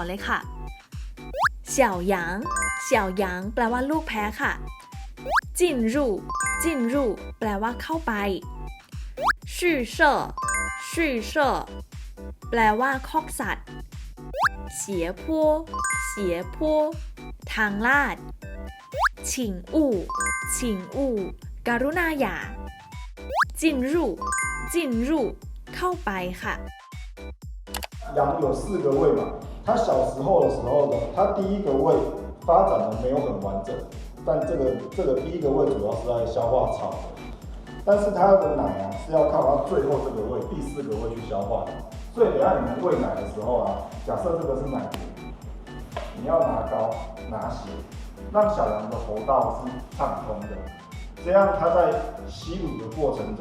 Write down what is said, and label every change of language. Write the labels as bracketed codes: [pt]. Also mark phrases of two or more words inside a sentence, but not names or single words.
[th] เลยค่ะ [zh] 小羊小羊 [th] แปลว่าลูกแพะค่ะ [zh] 进入进入 [th] แปลว่าเข้าไป [zh] 畜舍畜舍 [th] แปลว่าคอกสัตว์ [zh] 斜坡斜坡 [th] ทางลาด [zh] 请勿请勿 [th] กรุณาอย่า [zh] 进入进入 [th] เข้าไปค่ะ [zh] 羊有4个胃嘛，它小时候的时候呢，它第一个胃发展的没有很完整，但这个第一个胃主要是在消化草的，但是它的奶啊是要靠它最后这个胃第4个胃去消化的，所以等下你们喂奶的时候啊，假设这个是奶瓶，你要拿高拿斜，让小羊的喉道是畅通的，这样它在吸乳的过程中。